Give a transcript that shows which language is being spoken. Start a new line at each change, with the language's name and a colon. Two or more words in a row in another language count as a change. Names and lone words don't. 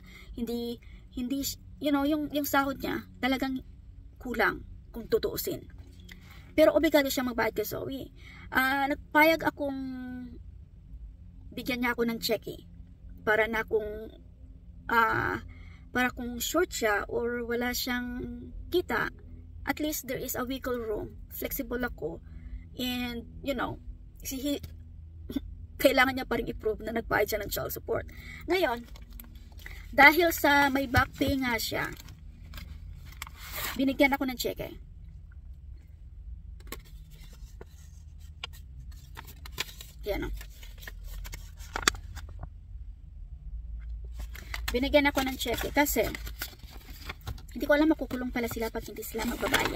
Filipino: Hindi, yung sahod niya talagang kulang kung tutuusin. Pero obligado siya magbayad kay Zoe. Nagpayag akong bigyan niya ako ng cheque para kung short siya or wala siyang kita,
English: at least there is a wiggle room,
Filipino: flexible ako, and kailangan niya pa rin i-prove na nagbayad siya ng
English: child support.
Filipino: Ngayon, dahil sa may
English: back pay
Filipino: nga siya, binigyan ako ng cheque. Yan o. Binigyan ako ng cheque kasi hindi ko alam makukulong pala sila pag hindi sila magbabayad.